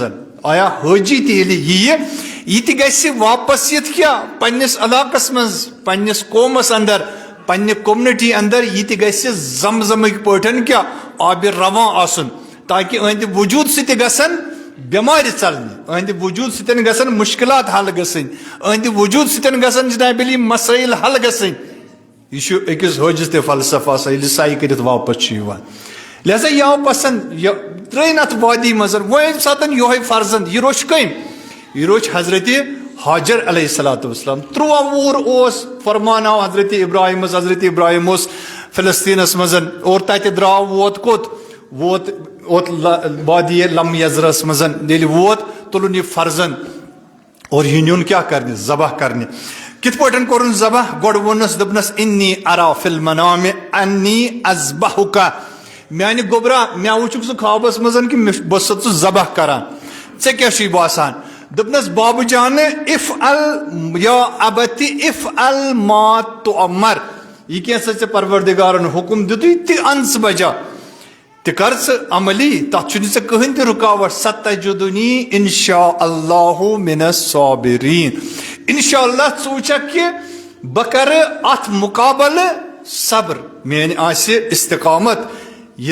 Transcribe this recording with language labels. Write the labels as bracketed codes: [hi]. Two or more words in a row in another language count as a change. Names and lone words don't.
[ks] آیا حٲجی تہِ ییٚلہِ یِیہِ یہِ تہِ گژھِ واپس یِتھ کیٛاہ پننِس علاقس منٛز پننِس قومس اندر پننہِ کومنٹی اندر یہِ تہِ گژھِ زم زمٕکۍ پٲٹھۍ کیٛاہ آبِ رواں آسُن تاکہِ أہنٛدِ وجوٗد سۭتۍ گژھن بٮ۪مارِ ژلنہِ أہنٛدِ وجوٗد سۭتۍ گژھن مُشکلات حل گژھٕنۍ أہنٛدِ وجوٗد سۭتۍ گژھن جناب علی مسٲیل حل گژھٕنۍ. یہ أکِس حٲجِس تہِ فلسفہٕ آسان ییٚلہِ سایہِ کٔرِتھ واپس چھُ یِوان. لہذا یہ آو پسند ترین ات وادی مزر وہ سات یہ فرزند یہ روچ کم یہ روچ حضرت حاجر علیہ السلام 13 وُہر فرمان آو حضرت ابراہیم حضرت ابراہیم فلسطینس مزن اور تتہ درٛاو ووت کوت ووت اوت وادی لم یزرس مزن ییٚلہِ ووت تُلُن یہ فرزند اور یہ نیون کیا کرنے ذبح کرنے کت پٲٹھۍ کوٚرُن ذبح گۄڈٕ ووٚننس دوٚپنس [ar] انی ارا فی المنام انی اذبحک [ks] میانہِ گوٚبرا مےٚ وٕچھُکھ ژٕ خوابس منٛز کہ بہٕ چھُسے ژٕ ذبح کران ژےٚ کیاہ چھُے باسان دوٚپنس بابہٕ جان [ar] افعل یا ابتی افعل ما تؤمر [ks] یہ کینٛژھا ژےٚ پروردگارن حکم دِتُے تہِ ان ژٕ بجا تہِ کر ژٕ عملی تتھ چھُنہٕ ژےٚ کٕہٕنۍ تہِ رُکاوٹ [ar] ستجدنی انشاء اللہ من الصابرین [ks] انشاء اللہ ژٕ وٕچھکھ کہ بہٕ کرٕ اتھ مقابلہٕ صبر میٲنۍ آسہِ استقامت یہ